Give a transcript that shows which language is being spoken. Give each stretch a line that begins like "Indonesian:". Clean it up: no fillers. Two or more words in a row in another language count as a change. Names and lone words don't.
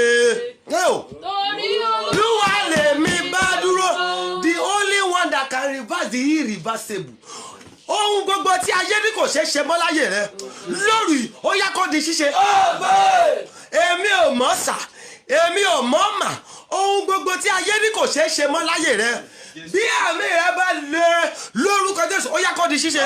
Yoruba: Olúwa lèmi bá dúró,
English: the only one that can reverse the irreversible.
Yoruba: Ohun gbogbo tí ayé ní kò ṣeé ṣe mọ́ láyé rẹ lórí ó yá kó di ṣíṣe. Èmi ò mọ̀ sà, èmi ò mọ̀ mà. Ohun gbogbo tí ayé ní kò ṣeé ṣe mọ́ láyé rẹ bí àmì rẹ bá lé lórúkọ Jésù ó yá kó di ṣíṣe.